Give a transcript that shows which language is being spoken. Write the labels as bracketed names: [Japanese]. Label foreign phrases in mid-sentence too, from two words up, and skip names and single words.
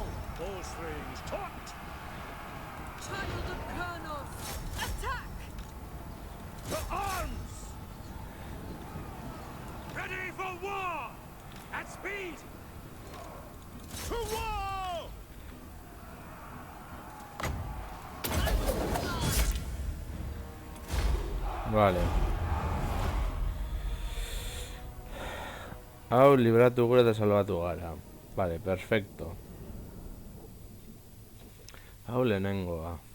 [English] Bowstrings taut! Child of Kurnos! Attack! To arms! Ready for war! At speed! To war! [Basque] Vale. Hau libratu gure eta salbatu gara. [Spanish] Vale, perfecto. [Basque] Hau lehenengoa.